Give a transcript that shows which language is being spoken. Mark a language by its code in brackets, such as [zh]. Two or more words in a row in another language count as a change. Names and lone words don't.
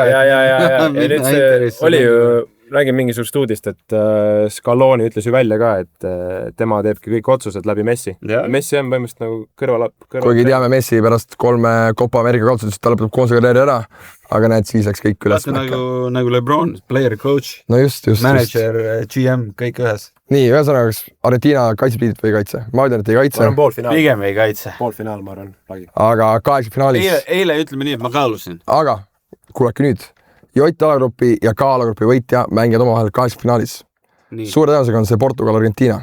[et] ja nüüd see oli ju, räägin mingisugust uudist, et Scaloni ütles ju välja ka, et tema teebki kõik otsused läbi Messi. Ja. Messi on põhimõtteliselt nagu kõrval. Kuigi teame Messi pärast 3 Copa America kaotusest, ta lõpetab koondise karjääri ära, aga näed, siis läks kõik üles. Vaata nagu LeBron, [en] player, coach, [et] No just. [en] manager, GM, [et] kõik ühes. Nii, ühesõnaga, kas Argentina kaitseb liidit või ei kaitse? Ma ütlen, et ei kaitse, Ma arvan poolfinaal. Pigem ei kaitse. Poolfinaal, ma arvan. aga 8 finaalis. Eile ütleme nii, et ma kaalusin. Aga kuulake nüüd, J alagrupi ja K alagrupi võitja mängivad omavahel 8 finaalis. Nii, Suure tõenäosusega on see Portugal-Argentiina.